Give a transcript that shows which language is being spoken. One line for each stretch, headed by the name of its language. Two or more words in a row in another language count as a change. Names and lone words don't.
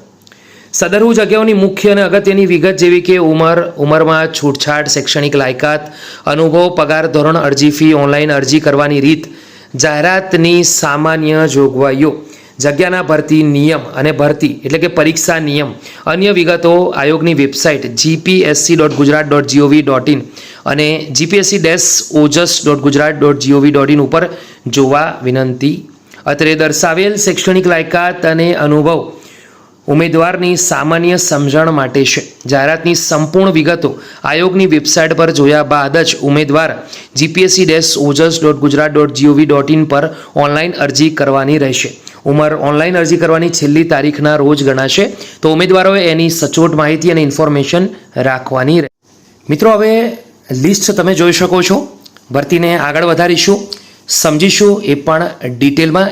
Gujarati: સદરુ જગ્યાઓની મુખ્ય અને અગત્યની વિગત જેવી કે ઉંમરમાં છૂટછાટ, શૈક્ષણિક લાયકાત, અનુભવ, પગાર ધોરણ, અરજી ફી, ઓનલાઈન અરજી કરવાની રીત, જાહેરાતની સામાન્ય જોગવાઈઓ, જગ્યાના ભરતી નિયમ અને ભરતી એટલે કે પરીક્ષા નિયમ, અન્ય વિગતો આયોગની વેબસાઇટ gpsc.gujarat.gov.in અને gpsc-ojs.gujarat.gov.in ઉપર જોવા વિનંતી. અત્રે દર્શાવેલ શૈક્ષણિક લાયકાત અને અનુભવ ઉમેદવારની સામાન્ય સમજણ માટે છે. જાહેરાતની સંપૂર્ણ વિગતો આયોગની વેબસાઇટ પર જોયા બાદ જ ઉમેદવાર gpsc-ojs.gujarat.gov.in પર ઓનલાઈન અરજી કરવાની રહેશે. ઉંમર ઓનલાઈન અરજી કરવાની છેલ્લી તારીખના રોજ ગણાશે, તો ઉમેદવારોએ એની સચોટ માહિતી અને ઇન્ફોર્મેશન રાખવાની રહે. મિત્રો, હવે લિસ્ટ તમે જોઈ શકો છો. ભરતીને આગળ વધારીશું, સમજીશું એ પણ ડિટેલમાં.